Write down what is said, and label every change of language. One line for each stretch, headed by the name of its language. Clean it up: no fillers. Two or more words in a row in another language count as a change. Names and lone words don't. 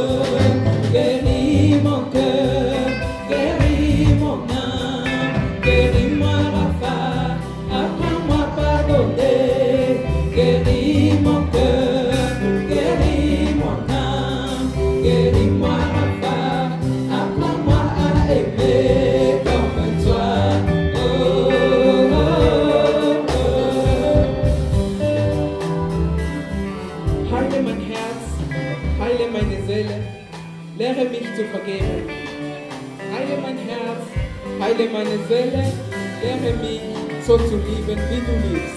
French: Guéris mon cœur, guéris mon âme, guéris-moi Rapha. Apprends-moi à pardonner, guéris mon cœur, guéris mon âme, guéris-moi Rapha, apprends-moi à aimer comme toi. Oh, oh, oh.
German: Heile mein Herz, heile meine Seele, lehre mich zu vergeben. Heile mein Herz, heile meine Seele, lehre mich so zu lieben, wie du liebst.